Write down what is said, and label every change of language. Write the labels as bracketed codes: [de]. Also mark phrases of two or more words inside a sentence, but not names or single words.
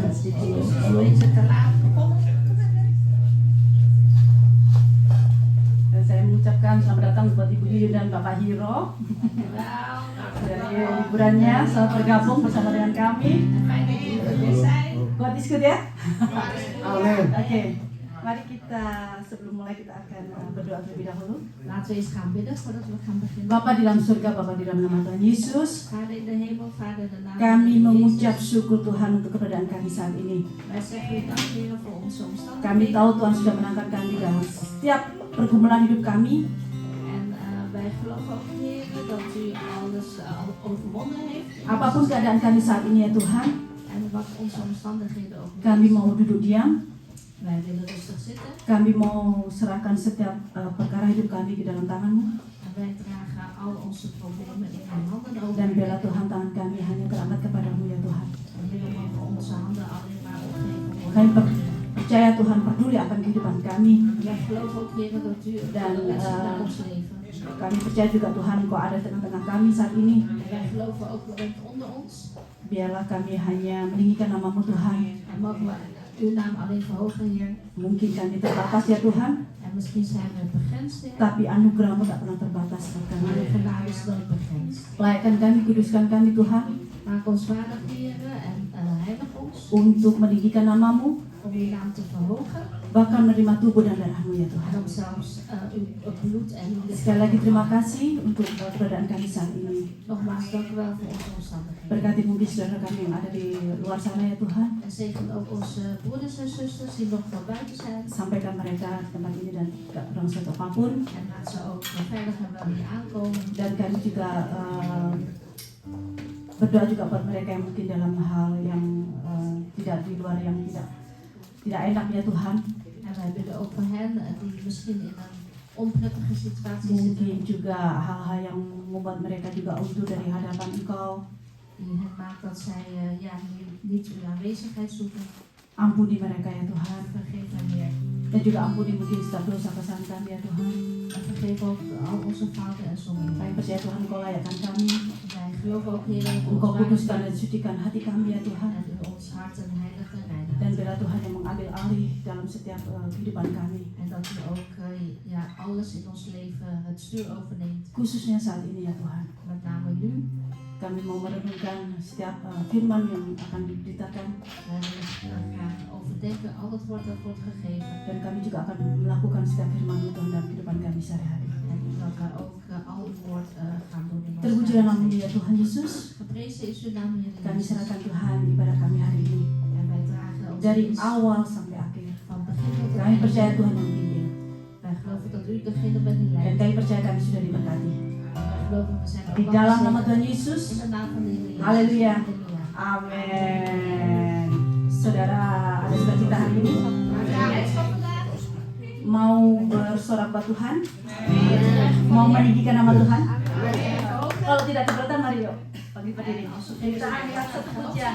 [id] Dan saya mengucapkan selamat datang buat Ibu Yuyun dan Bapak Hiro dari liburannya. Selamat bergabung bersama dengan kami. Buat diskut ya. Amin. Oke. Mari kita sebelum mulai kita akan berdoa terlebih dahulu. [nl] Laten we eens gaan bidden voordat we gaan beginnen. [id] Bapa di dalam surga, Bapa di dalam nama Tuhan Yesus, [nl] Vader in de hemel, Vader in de naam [id] kami [nl] van [id] mengucap [nl] Jezus. [id] syukur Tuhan untuk keberadaan kami saat ini. [nl] Wij zeggen u dank, Heer, voor onze omstandigheden. [id] Kami tahu Tuhan sudah menangkan kami dalam setiap pergumulan hidup kami. [nl] En wij geloven ook, Heer, dat u alles al overwonnen heeft. [id] Apapun keadaan kami saat ini ya Tuhan, [nl] En wat onze omstandigheden ook [id] kami [nl] zijn. [id] mau duduk diam. [nl] Wij willen rustig zitten. [id] Kami mau serahkan setiap perkara hidup kami ke dalam tangan-Mu. [nl] En wij dragen al onze problemen in uw handen over. [id] Dan biarlah Tuhan tangan kami hanya teramat kepadamu ya Tuhan. [nl] En Heer, mogen onze handen alleen maar opgeven [id] Kami [nl] worden. [id] percaya Tuhan peduli akan kehidupan kami. [nl] Wij geloven ook, Heer, dat u [id] Dan, [nl] beslist met ons leven. [id] Kami percaya juga Tuhan Engkau ada di tengah-tengah kami saat ini. [nl] En wij geloven ook, u bent onder ons. [id] Biarlah kami hanya meninggikan nama-Mu Tuhan. [nl] En mogen we uw naam alleen verhogen, Heer. [id] Mungkin kami terbatas ya Tuhan, [nl] En misschien zijn we begrensd, Heer. [id] tapi anugerah-Mu tak pernah terbatas buat [nl] Maar [id] kami. [nl] uw genade is nooit begrensd. [id] Layakkan kami, kuduskan kami Tuhan, [nl] Maak ons waardig, Heer, en heilig ons. [id] untuk meninggikan nama-Mu, [nl] Om uw naam te verhogen. [id] bahkan menerima tubuh dan darah-Mu ya [nl] En [id] Tuhan. [nl] om zelfs uw bloed en uw [id] Sekali lagi terima kasih untuk keberadaan kami saat ini. [nl] Nogmaals, dank u wel voor onze omstandigheden. [id] Berkati mungkin saudara kami yang ada di luar sana ya Tuhan. [nl] En zegen ook onze broeders en zusters die nog wel buiten zijn. [id] Sampaikan mereka di tempat ini dan tidak kurang suatu apapun. [nl] En laat ze ook veilig en wel hier aankomen. [id] Dan kami juga berdoa juga buat mereka yang mungkin dalam hal yang tidak di luar yang tidak enak ya Tuhan. [nl] En wij bidden ook voor hen die misschien in een onprettige situatie zitten. [id] Mungkin juga hal-hal yang membuat mereka juga undur dari hadapan Engkau. [nl] Die hen maakt dat zij niet uw aanwezigheid zoeken. [id] Ampuni mereka ya Tuhan. [nl] Vergeef hen, Heer. [id] Dan juga ampuni mungkin setiap dosa kesalahan kami ya Tuhan. [nl] En vergeef ook al onze fouten en zonden. [id] Kami percaya Tuhan Engkau layakkan kami. [nl] Wij geloven ook, Heer, dat u [id] Engkau [nl] ons [id] kuduskan [nl] waardig [id] dan sucikan hati kami ya Tuhan. [nl] en u ons hart en heilig en reinigen. [id] Dan biarlah Tuhan yang mengambil alih dalam setiap kehidupan kami. [nl] En dat u ook alles in ons leven het stuur overneemt. [id] Khususnya saat ini ya Tuhan. [nl] Met name nu. [id] Kami mau merenungkan setiap firman yang akan diberitakan. [nl] Wij willen graag overdenken al het woord dat wordt gegeven. [id] Dan kami juga akan melakukan setiap firman Tuhan dalam kehidupan kami sehari-hari. [nl] En dat wij ook al het woord gaan doen in ons [id] Terpujilah [nl] leven. [id] nama-Mu ya Tuhan Yesus. [nl] Geprezen is uw naam, Heer [id] Kami [nl] Jezus. [id] serahkan Tuhan ibadah kami hari ini. [nl] En wij dragen ons [id] Dari [nl] dienst [id] awal sampai akhir. [nl] van begin tot [id] Kami percaya [nl] eind. [id] Tuhan yang pimpin. [nl] Wij geloven dat u degene bent die [id] Dan [nl] leidt. [id] kami percaya kami sudah diberkati. [nl] Wij geloven we zijn ook [id] Di [nl] wel [id] dalam nama [nl] gezegend. [id] Tuhan Yesus. [nl] In de naam van de Heer Jezus. [id] Haleluya. [nl] Halleluja. [id] Amin. Saudara, ada sukacita hari ini? Mau bersorak buat Tuhan? Mau meninggikan nama Tuhan? Kalau tidak keberatan, mari yuk bagi berdiri. Kita angkat satu pujian.